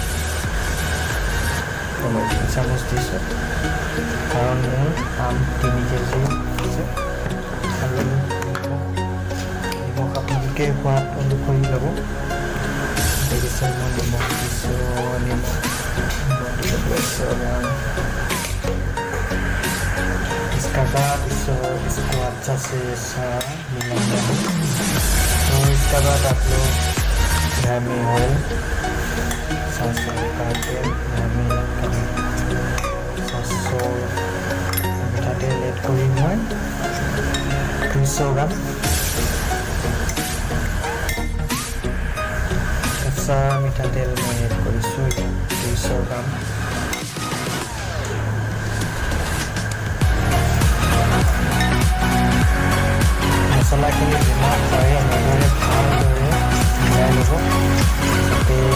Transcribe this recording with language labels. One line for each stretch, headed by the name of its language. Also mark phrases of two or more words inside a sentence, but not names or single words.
Assamese: মই 3 চামুচ দিছোঁ, কাৰণ মোৰ আম 3 কেজি আছে। আৰু নিমখ আপোনালোকে সোৱাদ অনুসৰি ল'ব। দেখিছে মই নিমখ দিছোঁ,
Hindi: इसका बाद इसको अच्छा से मिलाना है। तो इसके बाद आप लोग घर में ऑयल
Assamese: তেল আমি মিঠাতেল এড কৰিম মই 200 গ্ৰাম কেঁচা মিঠাতেল মই এড কৰিছোঁ 200 গ্ৰাম মছলাখিনি যিমান পাৰে এনেদৰে ভালদৰে মিলাই ল'ব যাতে